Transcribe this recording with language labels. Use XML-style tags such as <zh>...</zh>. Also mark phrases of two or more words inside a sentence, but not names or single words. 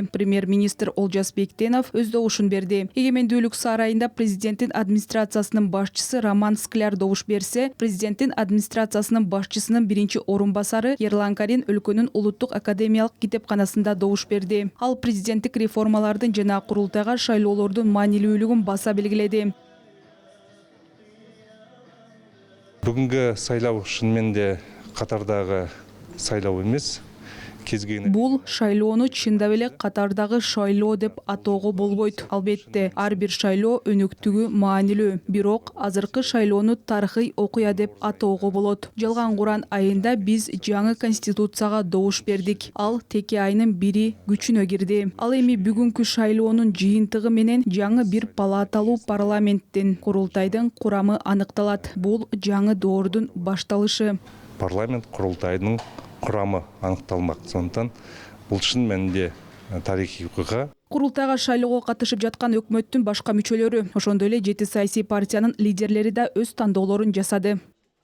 <ky>Премьер-министр Олжас Бектенов өз добушун берди. Эгемендүүлүк сарайында президенттин администрациясынын башчысы Роман Скляр добуш берсе, президенттин администрациясынын башчысынын биринчи орун басары Ерлан Карин өлкөнүн улуттук академиялык китепканасында добуш берди. Ал президенттик реформалардын жана курултайга шайлоолордун маанилүүлүгүн баса белгиледи.</ky> <kk>Бүгінгі сайлау шынымен де қатардағы сайлау емес.</kk> <ky>Бул шайлоону чындап эле катардагы шайлоо деп атоого болбойт. Албетте, ар бир шайлоо өнөктүгү маанилүү. Бирок азыркы шайлоону тарыхый окуя деп атоого болот. Жалган Куран айында биз жаңы конституцияга добуш бердик. Ал теке айынын 1 күчүнө кирди. Ал эми бүгүнкү шайлоонун жыйынтыгы менен жаңы бир палаталуу парламенттин курултайдын курамы аныкталат. Бул жаңы доордун башталышы.</ky> <kk>Парламент курултайдын құрамы анықталмақ. Сондықтан бұл шын мәнінде тарихи окуя.</kk> <ky>Курултайга шайлоого катышып жаткан өкмөттүн башка мүчөлөрү, ошондой эле 7 саясий партиянын лидерлери да өз тандоолорун жасады.</ky>